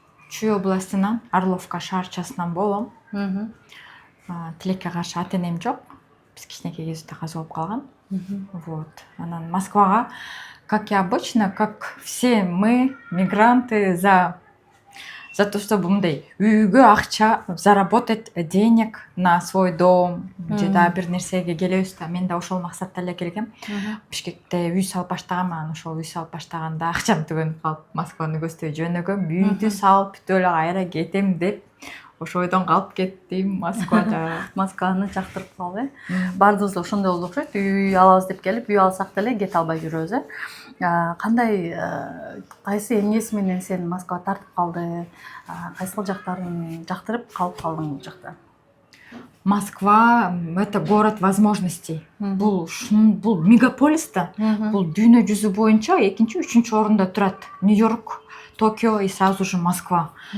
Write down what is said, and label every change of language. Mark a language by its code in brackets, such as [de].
[ky] Чүй областынан, Орловка шаарчасынан болом. Тилекке каршы ата-энем жок. Биз кичинекей кезибизде каза болуп калган. [ru] Вот. [ky] Анан Москвага, [ru] как и обычно, как все мы, мигранты, за то, чтобы [ky] мындай үйгө акча [ru] заработать денег на свой дом, [ky] же да бир нерсеге келебиз да. Мен да ошол максатта эле келгем. Бишкекте үй салып баштагам, анан ошол үй салып баштаганда акчам түгөнүп калып, Москваны көздөй жөнөгөм, үйдү салып бүтүп эле кайра кетем деп ошол ойдон калып кеттим Москвада. Москваны жактырып калып, баарыбыз да ошондой болду окшойт. Үй алабыз деп келип, үй алсак деле кете албай жүрөбүз, Кандай, кайсы эмнеси менен сени Москвага тартып калды? Кайсыл жактарын жактырып калып калдың бул жакта? [ru] Москва — это город возможностей. [ky] Бул мегаполис да. Бул дүйнө жүзү боюнча экинчи, үчүнчү орунда турат. [ru] Нью-Йорк, Токио и сразу же Москва.